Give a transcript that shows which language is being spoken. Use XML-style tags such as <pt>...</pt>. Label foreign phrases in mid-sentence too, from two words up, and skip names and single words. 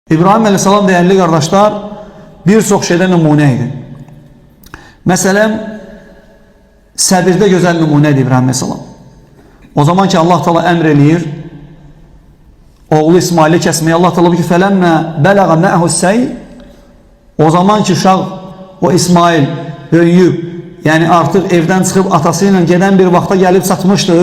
<tr>İbrahim Aleyhisselam değerli kardeşler birçok şeyden numuneydi.</tr> <az>Mesela səbirdə gözəl nümunədir İbrahim Aleyhisselam. O zaman ki Allah Teala əmr eləyir oğlu İsmail'i kəsməyə, Allah Teala bu ki</az> <ar>فلما بلغ معه السعي,</ar> <az>o zaman ki uşaq o İsmail böyüyüb, yəni artıq evdən çıxıb atası ilə gedən bir vaxta gəlib çatmışdı.</az>